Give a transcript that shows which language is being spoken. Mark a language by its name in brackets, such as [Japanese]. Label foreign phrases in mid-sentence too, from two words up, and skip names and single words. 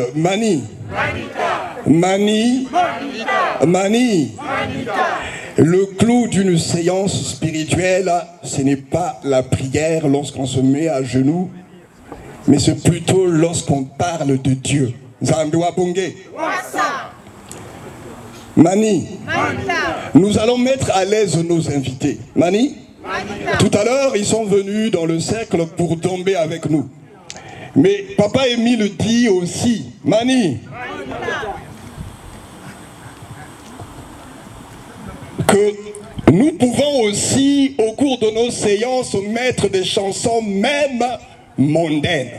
[French] Mani. Mani. Mani. Le clou d'une séance spirituelle, ce n'est pas la prière lorsqu'on se met à genoux, mais c'est plutôt lorsqu'on parle de Dieu. Zandua Bongé. Mani. Nous allons mettre à l'aise nos invités. Mani. Tout à l'heure, ils sont venus dans le cercle pour tomber avec nous. Mais Papa Émile dit aussi, Mani, que nous pouvons aussi, au cours de nos séances, mettre des chansons même mondaines.